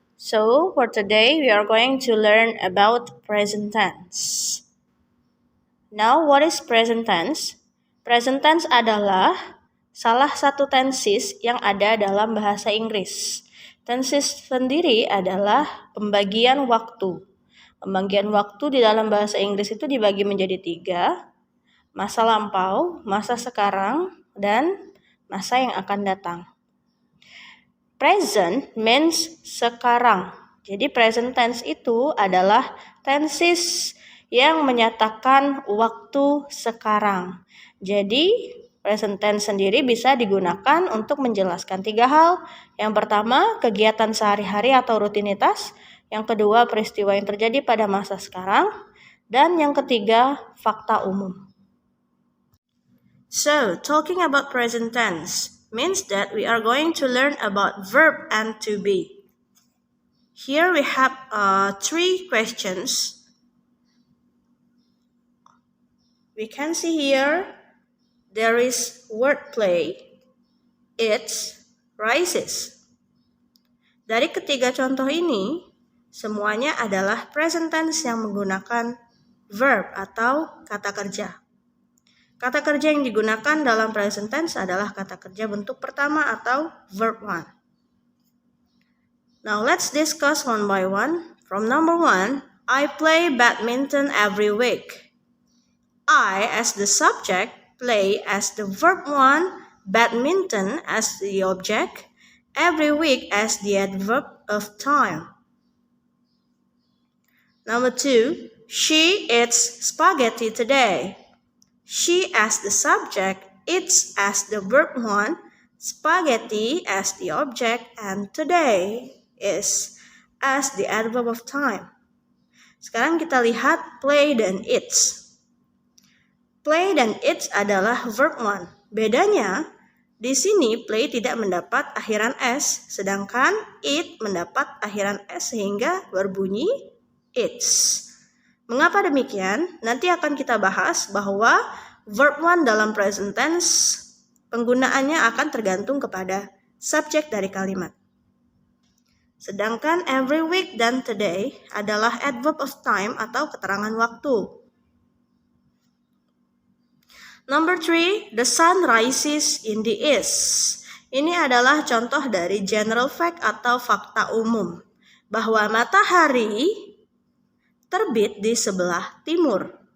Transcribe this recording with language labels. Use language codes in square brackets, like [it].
[en] So, for today we are going to learn about present tense. Now, what is present tense? [id] Present tense adalah salah satu tenses yang ada dalam bahasa Inggris. Tenses sendiri adalah pembagian waktu. Pembagian waktu di dalam bahasa Inggris itu dibagi menjadi 3, masa lampau, masa sekarang, dan masa yang akan datang. [en] Present means [id] sekarang. Jadi present tense itu adalah tenses yang menyatakan waktu sekarang. Jadi present tense sendiri bisa digunakan untuk menjelaskan 3 hal. Yang pertama, kegiatan sehari-hari atau rutinitas. Yang kedua, peristiwa yang terjadi pada masa sekarang. Dan yang ketiga, fakta umum. [en] So, talking about present tense means that we are going to learn about verb and to be. Here we have 3 questions. We can see here there is wordplay, it's, rises. [id] Dari ketiga contoh ini, semuanya adalah present tense yang menggunakan verb atau kata kerja. Kata kerja yang digunakan dalam present tense adalah kata kerja bentuk pertama atau verb 1. [en] Now let's discuss one by one. From number 1, I play badminton every week. I as the subject, play as the verb 1, badminton as the object, every week as the adverb of time. Number 2, she eats spaghetti today. She as the subject, eats as the verb 1, spaghetti as the object, and today is as the adverb of time. [id] Sekarang kita lihat play dan eats. Play dan eats adalah verb 1. Bedanya, di sini play tidak mendapat akhiran s, sedangkan eat mendapat akhiran s sehingga berbunyi eats. Mengapa demikian? Nanti akan kita bahas bahwa verb 1 dalam present tense penggunaannya akan tergantung kepada subjek dari kalimat. Sedangkan every week dan today adalah adverb of time atau keterangan waktu. [en] Number 3, the sun rises in the east. [id] Ini adalah contoh dari general fact atau fakta umum bahwa matahari terbit di sebelah timur.